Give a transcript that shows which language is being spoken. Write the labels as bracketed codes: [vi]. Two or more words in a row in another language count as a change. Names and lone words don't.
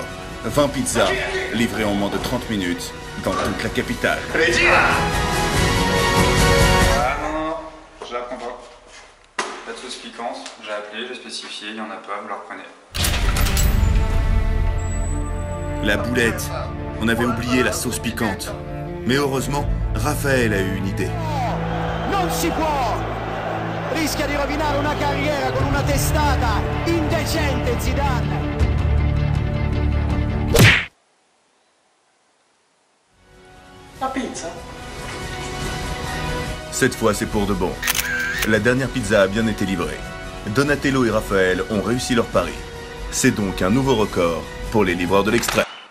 [fr] 20 pizzas, livrées en moins de 30 minutes, dans toute la capitale. Je la prends pas. Pas de sauce piquante, j'ai appelé, j'ai spécifié, il y en a pas, vous la reprenez. La boulette. On avait oublié la sauce piquante. Mais heureusement, Raphaël a eu une idée. [it] Non si può! Rischia di rovinare una carriera con una testata indecente, Zidane! [fr] La pizza. Cette fois, c'est pour de bon. La dernière pizza a bien été livrée. Donatello et Raphaël ont réussi leur pari. C'est donc un nouveau record pour les livreurs de l'extrême.